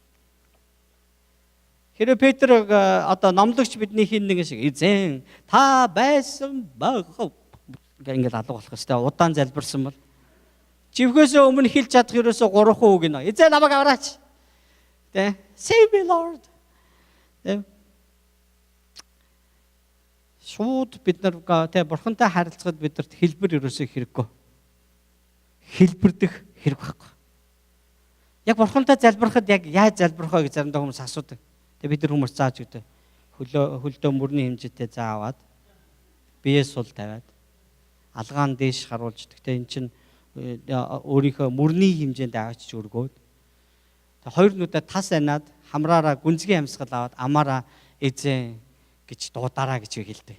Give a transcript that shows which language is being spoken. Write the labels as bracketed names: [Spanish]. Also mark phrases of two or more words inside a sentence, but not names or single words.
[Mongolian] Хэрэв Петр одоо номлогч бидний хин нэг шиг эзэн та байсан байгаа ингээд алга болох хэвээр удаан залбирсан бол живхөөсөө өмнө хэлж чадах ерөөсөө 3 үг нэ. Эзэн намайг авраач. Тэ [English] save me Lord. [Mongolian] Тэ шууд бид нар тэ Бурхантай харилцахад бидэрт хэлбэр ерөөсөө хэрэггүй. Хэлбэрдэх хэрэг байхгүй. Яг Бурхантай залбирахад яг яаж залбирах вэ гэж заримдаа хүмүүс асуудаг. Бид нар хүмүүс зааж өгдөө. Хөлдөө мөрний хэмжээтэй зааваад биеэ сул тавиад алгаан дээш харуулж тэгтээ эн чин өөрийнхөө мөрний хэмжээнд аваач өргөөд хоёр нүдэ тас анаад хамраараа гүнзгий амьсгал аваад амаараа эзэн гэж дуудаараа гэж хэлдэг.